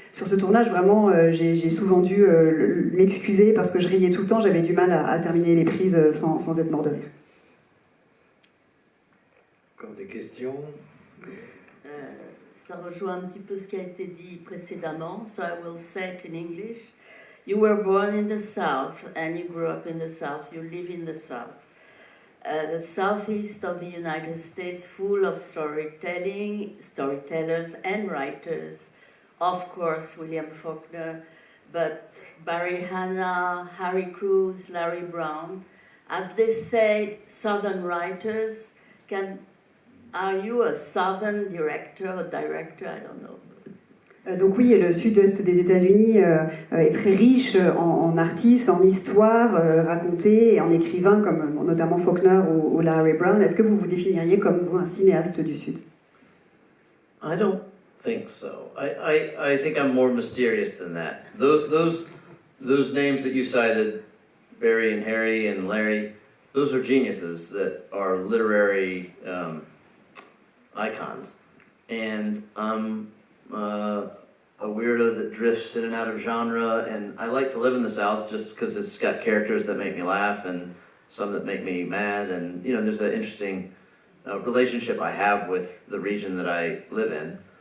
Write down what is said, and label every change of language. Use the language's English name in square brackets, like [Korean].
[French] Sur ce tournage, vraiment, j'ai souvent dû m'excuser parce que je riais tout le temps, j'avais du mal à terminer les prises sans être mort de rire. Encore des questions? Ça rejoint un petit peu ce qui a été dit précédemment, [English] so I will say it in English. You were born in the South and you grew up in the South, you live in the South. The southeast of the United States, full of storytelling, storytellers and writers. Of course, William Faulkner, but Barry Hannah, Harry Crews, Larry Brown. As they say, Southern writers are you a Southern director or director? I don't know. [French] Donc oui, le sud-est des États-Unis est très riche en artistes, en histoires racontées et en écrivains comme notamment Faulkner ou Larry Brown. Est-ce que vous vous définiriez comme vous un cinéaste du Sud? [English] I don't think so. I think I'm more mysterious than that. Those names that you cited, Barry and Harry and Larry, those are geniuses that are literary icons. And I'm a weirdo that drifts in and out of genre, and I like to live in the South just because it's got characters that make me laugh and some that make me mad, and you know, there's an interesting relationship I have with the region that I live in.